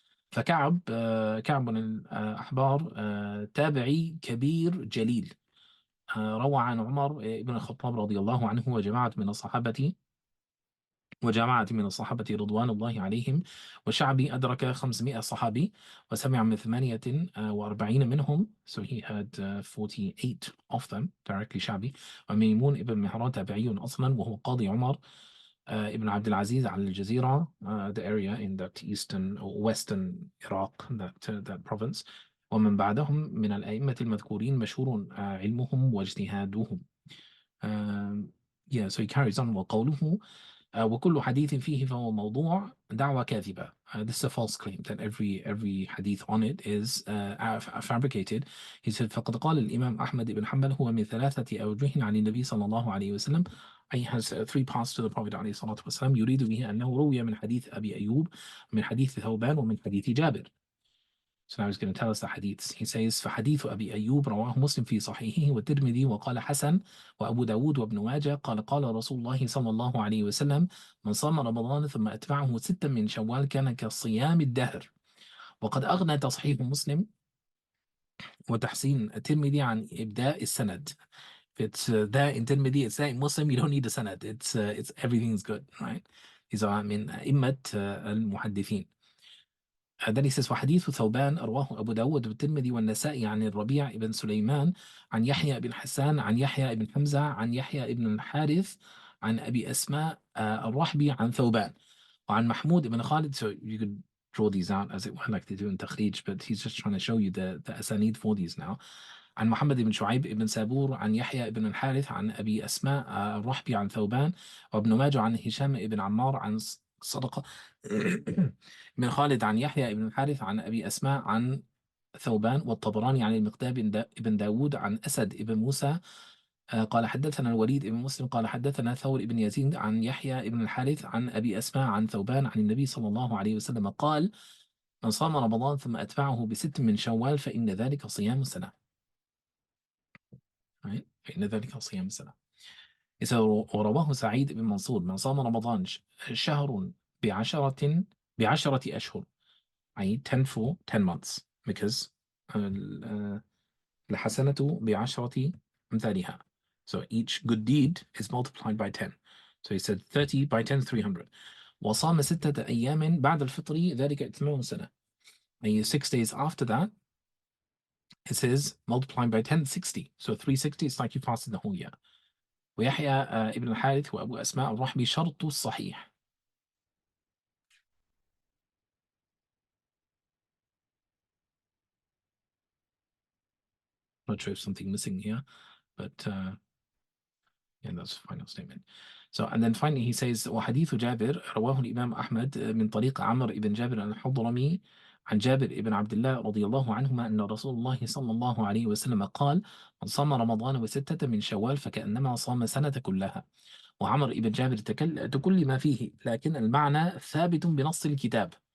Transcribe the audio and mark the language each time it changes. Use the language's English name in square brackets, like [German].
[Arabic] فكعب كعب بن الأحبار تابعي كبير جليل، روى عن عمر بن الخطاب رضي الله عنه وجماعة من الصحابة رضوان الله عليهم، وشعبي أدرك 500 صحابي وسمع من 48 منهم. [English] So he had 48 of them directly شعبي. [Arabic] وميمون ابن مهران تابعي أصلا وهو قاضي عمر ابن عبد العزيز على الجزيرة, [English] the area in that eastern or western Iraq, that province. [Arabic] ومن بعدهم من الأئمة المذكورين مشهور علمهم واجتهادهم. [English] Yeah, so he carries on [Arabic] وقوله وكل حديث فيه فهو موضوع دعوة كاذبة. [English] This is a false claim that every hadith on it is fabricated. He said [Arabic] فقد قال الإمام أحمد بن حنبل هو من 3 أوجه عن النبي صلى الله عليه وسلم. [English] He has 3 parts to the Prophet [Arabic] عليه الصلاة والسلام. يريد به أنه روي من حديث أبي أيوب, من حديث ثوبان, ومن حديث جابر. [English] So now he's going to tell us the hadiths. He says [Arabic] فحديث أبي أيوب رواه مسلم في صحيحه والترمذي وقال حسن, وأبو داود وابن ماجه قال قال رسول الله صلى الله عليه وسلم من صام رمضان ثم أتبعه 6 من شوال كان كصيام الدهر. وقد أغنى تصحيح مسلم وتحسين الترمذي عن إبداء السند. [English] If it's there in Tirmidhi, it's there in Muslim, you don't need a sanad. It's everything's good, right? These are [Arabic] من أئمة المحدثين. [English] Then he says [Arabic] وحديث ثوبان رواه أبو داود والترمذي والنسائي عن الربيع بن سليمان عن يحيى بن حسان عن يحيى بن حمزة عن يحيى بن الحارث عن أبي أسماء الرحبي عن ثوبان وعن محمود بن خالد. [English] So you could draw these out as it were like they do in تخريج, but he's just trying to show you the asanid for these now. [Arabic] عن محمد بن شعيب بن سابور عن يحيى بن الحارث عن أبي أسماء الرحبي عن ثوبان وابن ماجه عن هشام بن عمار عن صدقة من خالد عن يحيى بن الحارث عن أبي أسماء عن ثوبان والطبراني عن المقداد بن داود عن أسد بن موسى قال حدثنا الوليد بن مسلم قال حدثنا ثور بن يزيد عن يحيى بن الحارث عن أبي أسماء عن ثوبان عن النبي صلى الله عليه وسلم قال من صام رمضان ثم أتبعه ب6 من شوال فإن ذلك صيام سنة. فإن ذلك صيام سنة. إذا ورواه سعيد بن منصور من صام رمضان شهر بعشرة أشهر, أي 10 [English] for 10 months, because [Arabic] الحسنة بعشرة أمثالها. [English] So each good deed is multiplied by 10. So he said 30 by 10 is 300. وصام 6 أيام بعد الفطر ذلك إتمام سنة. And 6 days after that, it says multiplying by 10, 60. So 360 is like you fasted the whole year. [Arabic] ويحيى ابن الحارث وأبو أسماء الرحبي شرط الصحيح. [English] Not sure if something missing here, but yeah, that's the final statement. So, and then finally he says [Arabic] وحديث جابر رواه الإمام أحمد من طريق عمرو بن جابر الحضرمي عن جابر بن عبد الله رضي الله عنهما أن رسول الله صلى الله عليه وسلم قال من صام رمضان و6 من شوال فكأنما صام سنة كلها. وعمر بن جابر تكلم فيه لكن المعنى ثابت بنص الكتاب.